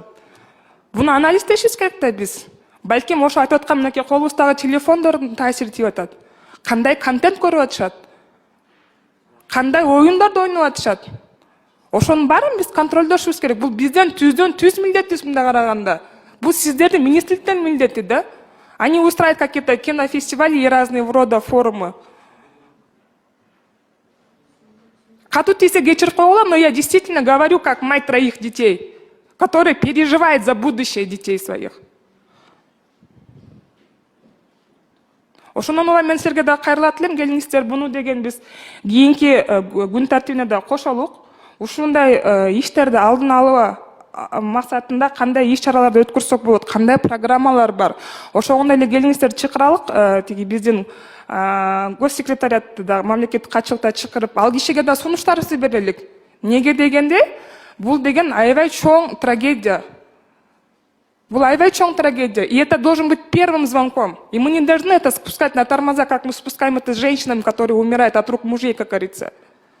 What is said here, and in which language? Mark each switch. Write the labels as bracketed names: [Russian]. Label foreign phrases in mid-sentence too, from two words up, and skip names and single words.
[Kyrgyz] Буну анализдешибиз керек да биз. Балким ошо айтып аткан мынакей колубуздагы телефондордун таасири тийип атат. Кандай контент көрүп атышат? Кандай оюндарды ойноп атышат? Ошонун баарын биз контролдошубуз керек. Бул бизден түз милдетибиз мындай караганда. Бул сиздердин министрликтин милдети да. [Russian] Они устраивают какие-то кинофестивали и разные рода форумы. [Kyrgyz] Катуу тийсе кечирип койгула, [Russian] но я действительно говорю как мать 3 детей, которая переживает за будущее детей своих. [Kyrgyz] Ошондон улам мен силерге дагы кайрылат элем, келиңиздер буну деген биз кийинки күн тартибине да кошолук. Ушундай иштерди алдын алуу максатында кандай иш чараларды өткөрсөк болот, кандай программалар бар. Ошондой эле келиңиздер чакыралык, тиги биздин госсекретариатты да мамлекеттик катчылыкта чакырып, ал кишиге да сунуштарыбызды берелик. Неге дегенде, бул деген аябай чоң трагедия. Бул аябай чоң трагедия. [Russian] И это должен быть первым звонком. И мы не должны это спускать на тормоза, как мы спускаем это с женщинами, которые умирают от рук мужей, как говорится.